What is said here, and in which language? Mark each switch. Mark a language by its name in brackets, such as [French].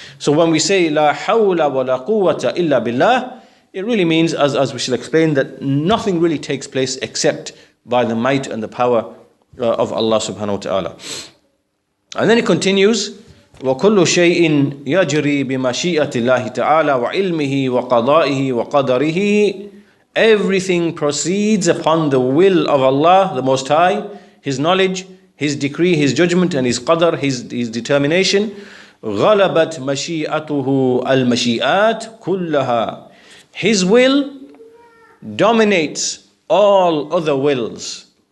[English] So when we say [Arabic] la hawla wa la quwwata illa billah, [English] it really means, as we shall explain, that nothing really takes place except by the might and the power of Allah subhanahu wa ta'ala. And then it continues, [Arabic] وَكُلُّ شَيْءٍ يَجْرِي بِمَشِيئَةِ اللَّهِ تَعَالَى وَعِلْمِهِ وَقَضَائِهِ وَقَدَرِهِ. [English] Everything proceeds upon the will of Allah, the Most High, His knowledge, His decree, His judgment, and His qadar, His determination. [Arabic] غَلَبَتْ مَشِيئَتُهُ الْمَشِيئَاتِ كُلَّهَا. [English] His will dominates all other wills.